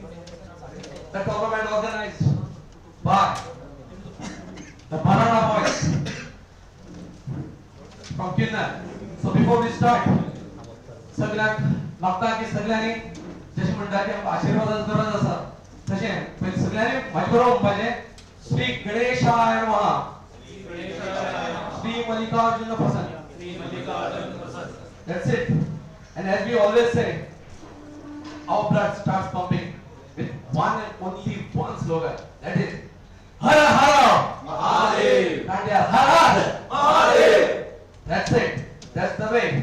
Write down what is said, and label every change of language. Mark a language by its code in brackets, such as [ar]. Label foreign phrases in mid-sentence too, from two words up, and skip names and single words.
[en] The government organized by the Maratha boys from Kinnar. So before we start, [kok] सगळ्यांक मागता की सगळ्यांनी जशें म्हणटा की आमकां आशिर्वादाची गरज आसा तशें पयलीं सगळ्यांनी म्हाजे बरोबर म्हणपाचें [sa] श्री गणेशाय नमः श्री मल्लिकार्जुन प्रसन्न. [en] That's it. And as we always say, our blood starts pumping with one and only one slogan. That is [sa] हर हर महादेव. [en] And yes, [sa] हर हर महादेव. [en] That's it. That's the way.